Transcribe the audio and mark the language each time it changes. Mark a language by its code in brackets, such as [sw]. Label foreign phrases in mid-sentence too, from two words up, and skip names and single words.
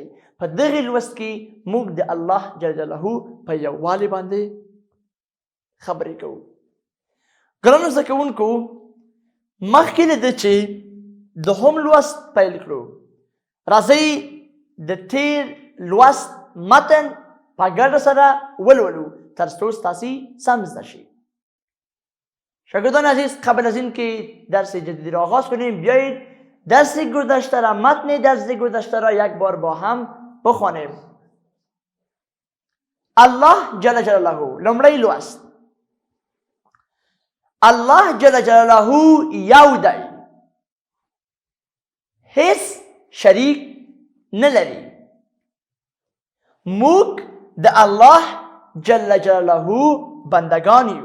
[ps] په دغې لوست کې موږ د [ar] الله جل جلاله [ps] په یووالي باندې خبرې کوو. ګرانو زده کوونکو، مخکې له ده چې دوهم لوست پیل کړو، راځئ د تیر لوست متن په ګډه سره ولولو تر څو ستاسې سم زده شي. [fa] شاگردان عزیز، قبل از این که درس جدید را آغاز کنیم، بیایید درس گذشته را، متن درس گذشته را یک بار با هم بخوانیم. [ar] الله جل جلاله، [ps] لومړی لوست. [ar] الله جل جلاله [ps] یو دی، هیڅ شریک نه لري. موږ د [ar] الله جل جلاله [ps] بندگان یو.